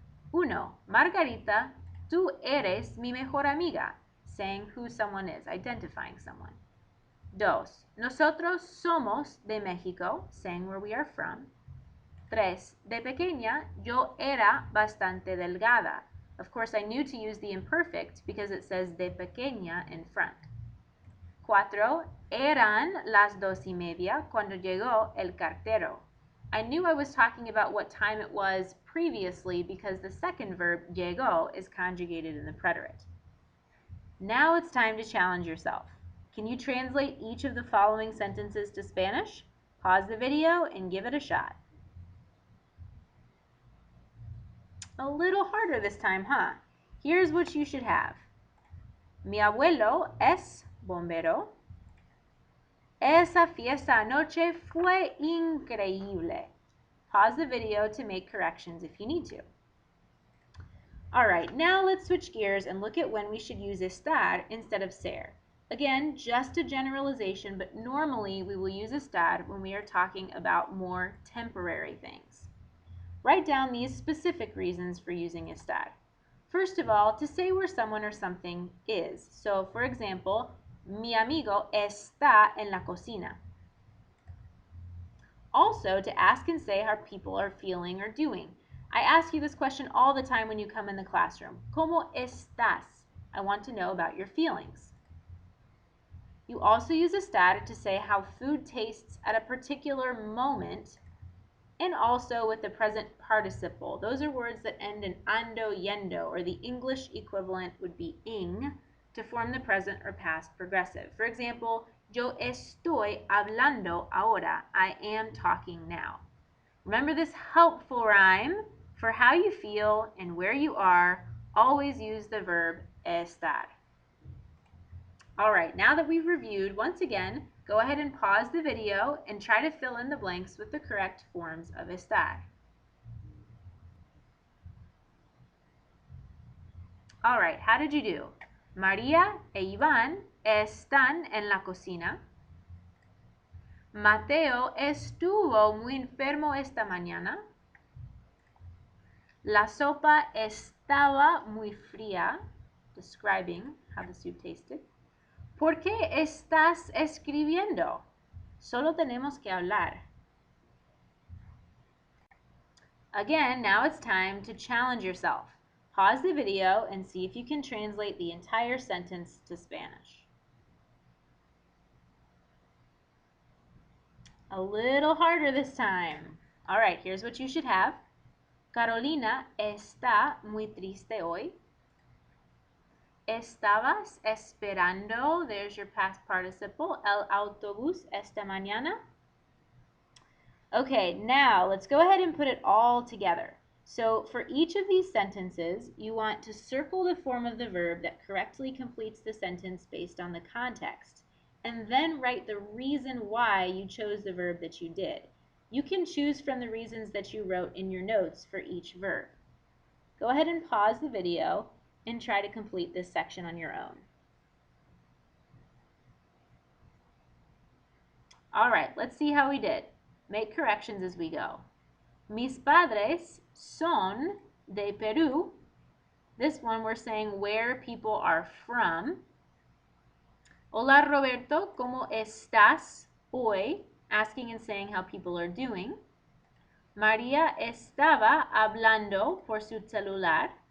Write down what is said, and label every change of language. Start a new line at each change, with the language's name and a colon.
Spanish: 1. Margarita, tú eres mi mejor amiga,
English: saying who someone is, identifying someone.
Spanish: 2. Nosotros somos de México,
English: saying where we are from. 3.
Spanish: De pequeña, yo era bastante delgada.
English: Of course, I knew to use the imperfect because it says
Spanish: de pequeña
English: in front. 4.
Spanish: Eran las 2:30 cuando llegó el cartero.
English: I knew I was talking about what time it was previously because the second verb, llegó, is conjugated in the preterite. Now it's time to challenge yourself. Can you translate each of the following sentences to Spanish? Pause the video and give it a shot. A little harder this time, huh? Here's what you should have.
Spanish: Mi abuelo es bombero. Esa fiesta anoche fue increíble.
English: Pause the video to make corrections if you need to. All right, now let's switch gears and look at when we should use estar instead of ser. Again, just a generalization, but normally we will use estar when we are talking about more temporary things. Write down these specific reasons for using estar. First of all, to say where someone or something is. So, for example,
Spanish: mi amigo está en la cocina.
English: Also, to ask and say how people are feeling or doing. I ask you this question all the time when you come in the classroom.
Spanish: ¿Cómo estás?
English: I want to know about your feelings. You also use estar to say how food tastes at a particular moment, and also with the present participle. Those are words that end in ando, yendo, or the English equivalent would be ing to form the present or past progressive. For example,
Spanish: yo estoy hablando ahora.
English: I am talking now. Remember this helpful rhyme? For how you feel and where you are, always use the verb estar. All right, now that we've reviewed, once again, go ahead and pause the video and try to fill in the blanks with the correct forms of estar. All right, how did you do?
Spanish: María e Iván están en la cocina. Mateo estuvo muy enfermo esta mañana. La sopa estaba muy fría,
English: describing how the soup tasted.
Spanish: ¿Por qué estás escribiendo? Solo tenemos que hablar.
English: Again, now it's time to challenge yourself. Pause the video and see if you can translate the entire sentence to Spanish. A little harder this time. All right, here's what you should have.
Spanish: Carolina está muy triste hoy. Estabas esperando,
English: there's your past participle,
Spanish: el autobús esta mañana.
English: Okay, now let's go ahead and put it all together. So for each of these sentences, you want to circle the form of the verb that correctly completes the sentence based on the context, and then write the reason why you chose the verb that you did. You can choose from the reasons that you wrote in your notes for each verb. Go ahead and pause the video and try to complete this section on your own. All right, let's see how we did. Make corrections as we go.
Spanish: Mis padres son de Perú.
English: This one we're saying where people are from.
Spanish: Hola Roberto, ¿cómo estás hoy?
English: Asking and saying how people are doing.
Spanish: María estaba hablando por su celular.